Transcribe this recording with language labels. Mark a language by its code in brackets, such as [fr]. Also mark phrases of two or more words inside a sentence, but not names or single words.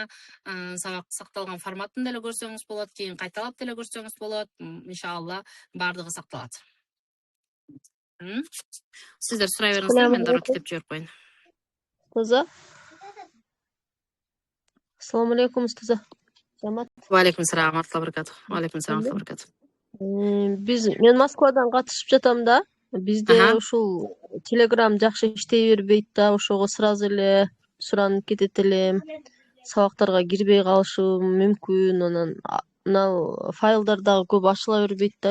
[ky] Сабак сакталган форматын деле көрсөңүз болот, кийин кайталап деле көрсөңүз болот. Иншалла бардыгы сакталат. Сиздер сурай бериңиздер, мен дагы китеп жиберип коеюн. [uz] Устаза. Assalomu alaykum ustoza. Jamat. [ar] وعليكم السلام ورحمة الله وبركاته. وعليكم السلام وبركاته. [ky] Мен Москвадан катышып жатам да. Бизде ушул Telegram жакшы иштей бербейт да, ошого сразу эле суранып кетет элем. Сабактарга кирбей калышым мүмкүн. Анан мына файлдар дагы көп ачыла бербейт да.